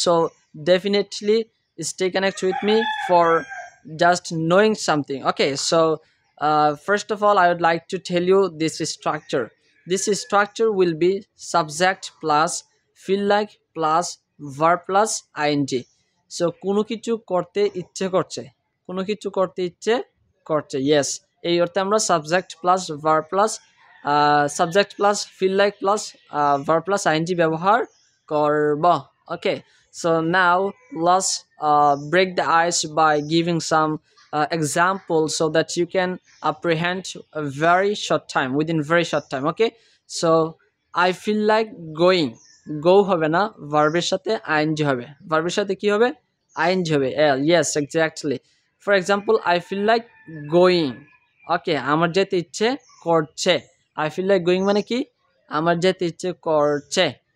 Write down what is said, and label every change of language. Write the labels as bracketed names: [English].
[English] So definitely stay connected with me for just knowing something. Okay, so first of all I would like to tell you this structure. This structure will be subject plus feel like plus verb plus ing. [Bangla] So কোনো কিছু করতে ইচ্ছে করছে, কোনো কিছু করতে ইচ্ছে করছে, ইয়েস, এই অর্থে আমরা [English] subject plus verb plus subject plus feel like plus verb plus I N G [Bangla] ব্যবহার করব। [English] Okay, so now let's break the ice by giving some examples so that you can apprehend a very short time, within very short time. Okay, so I feel like going, go [Bangla] হবে না, ভার্বের সাথে ING হবে, ভার্বের সাথে কি হবে, ING হবে, এল, [English] Yes exactly. For example I feel like going. Okay, [Bangla] আমার যেতে ইচ্ছে করছে। [English] I feel like going [Bangla] মানে কি, আমার যেতে ইচ্ছে করছে।